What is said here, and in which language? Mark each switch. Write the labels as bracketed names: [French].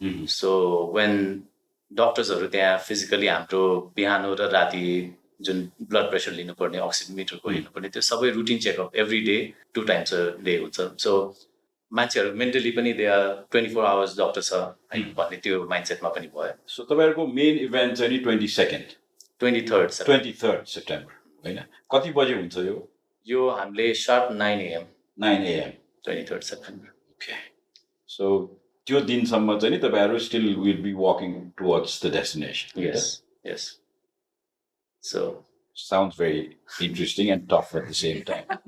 [Nepali] So when डक्टर्सहरू त्यहाँ physically हाम्रो बिहान र राति जुन ब्लड प्रेसर लिनुपर्ने, अक्सिमिटरको हेर्नुपर्ने, त्यो सबै routine checkup every day [English] 2 times a day [Nepali] हुन्छ. सो मान्छेहरू मेन्टली पनि दे आर 24 hours डक्टर छ भन्ने त्यो माइन्डसेटमा पनि भयो. सो तपाईँहरूको मेन इभेन्ट चाहिँ नि 23rd सेप्टेम्बर, होइन? कति बजे हुन्छ यो? यो हामीले [English] sharp 9 AM 23rd September. Okay. So त्यो दिनसम्म चाहिँ नि तपाईँहरू still will be walking towards the destination. Yes. So sounds very interesting and tough at the same time.